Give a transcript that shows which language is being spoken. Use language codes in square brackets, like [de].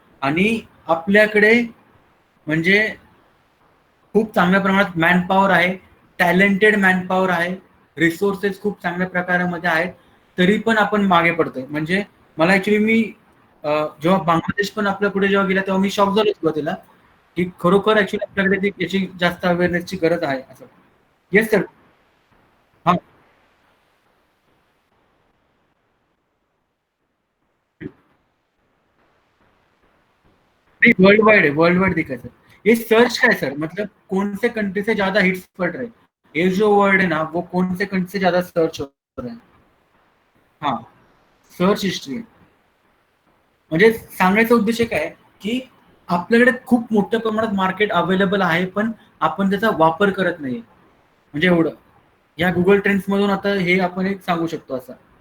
[mr] आणि आपल्याकडे म्हणजे खूप चांगल्या प्रमाणात मॅनपॉवर आहे, टॅलेंटेड मॅनपॉवर आहे, रिसोर्सेस खूप चांगल्या प्रकारामध्ये आहेत, तरी पण आपण मागे पडतोय. म्हणजे मला ऍक्च्युली मी जेव्हा बांगलादेश पण आपल्या पुढे जेव्हा गेला तेव्हा मी शॉक झालो सुरुवातीला, की खरोखर ऍक्च्युली आपल्याकडे याची जास्त अवेअरनेसची गरज आहे असं. [en] Yes sir. [hi] हा, वर्ल्ड वाइड है, वर्ल्ड वाइड दिखा सर. ये सर्च का है सर, मतलब कौन से कंट्री से ज्यादा हिट्स पड़ रहे हैं, ये जो वर्ड है ना वो कौन से कंट्री से ज्यादा सर्च हो रहे हैं. हाँ, सर्च हिस्ट्री. [mr] म्हणजे सांगायचा उद्देश काय की आपल्याकडे खूप मोठ्या प्रमाणात मार्केट अवेलेबल आहे, पण आपण त्याचा वापर करत नाही. म्हणजे एवढं या गुगल ट्रेंड्स मधून आता हे आपण एक सांगू शकतो असं.